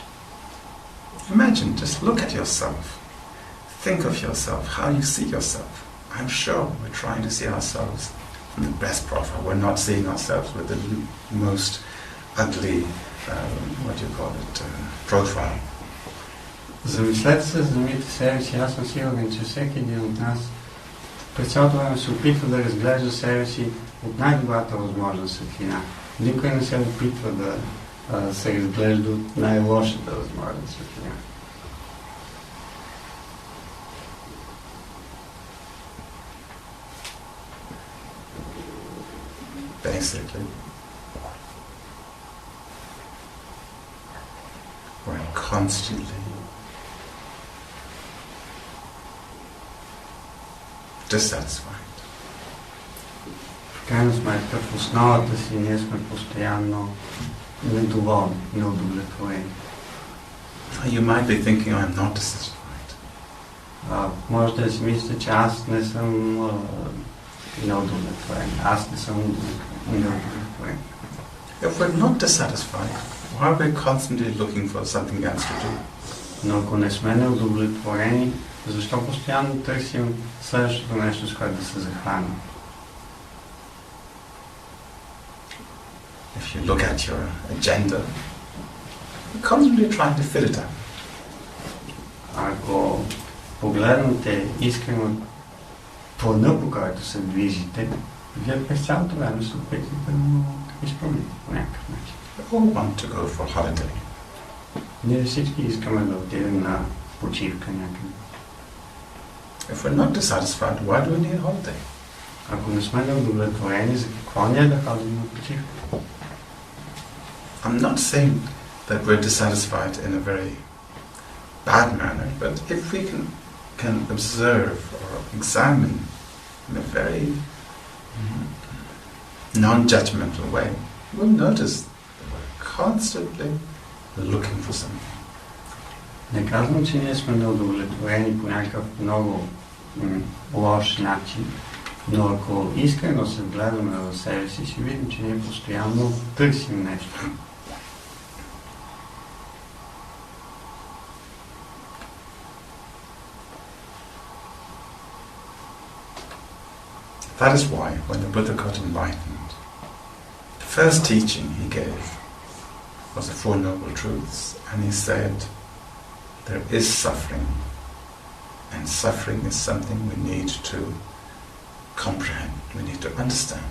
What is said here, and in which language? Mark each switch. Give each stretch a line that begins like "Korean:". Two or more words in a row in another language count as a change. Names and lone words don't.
English: Imagine, just look at yourself. Think of yourself, how you see yourself. I'm sure we're trying to see ourselves in the best profile. We're not seeing ourselves with the most ugly, what do you call it, profile.
Bulgarian: Замислете се за самите себе си. Аз съм сигурен, че всеки един от нас през цялото време се опитва да разглежда себе си от най-добрата възможна светлина. Никой не се опитва да се разглежда от най-лошата възможна светлина.
English: Basically, we're constantly dissatisfied.
Bulgarian: В крайна сметка, в основата си ние сме постоянно недоволни, неудовлетворени.
English: You might be thinking, I'm not dissatisfied.
Bulgarian: Може да си мислите, че аз не съм неудовлетворен. Аз не съм неудовлетворен.
English: If we're not dissatisfied, why are we constantly looking for something else to do?
Bulgarian: Но ако не сме неудовлетворени, защо постоянно търсим следващото нещо, с което да се захванем?
English: If you look at your agenda, you're constantly trying to fill it up.
Bulgarian: Ако погледнете искрено плана, по който се движите, вие през цялото време се опитвате да го изпълните по някакъв начин.
English: We all want to go for holiday.
Bulgarian: Ние всички искаме да отидем на почивка някъде.
English: If we're not dissatisfied, why do we need a holiday?
Bulgarian: Ако не сме неудовлетворени, за какво ние да ходим на почивка?
English: I'm not saying that we're dissatisfied in a very bad manner, but if we can observe or examine in a very non-judgmental way, we'll notice that we're constantly looking for something.
Bulgarian: Не казвам, че ние сме неудовлетворени по някакъв много лош начин, но ако искрено се гледаме в себе си, ще видим, че ние постоянно търсим нещо.
English: That is why, when the Buddha got enlightened, the first teaching he gave was the Four Noble Truths, and he said, there is suffering, and suffering is something we need to comprehend, we need to understand.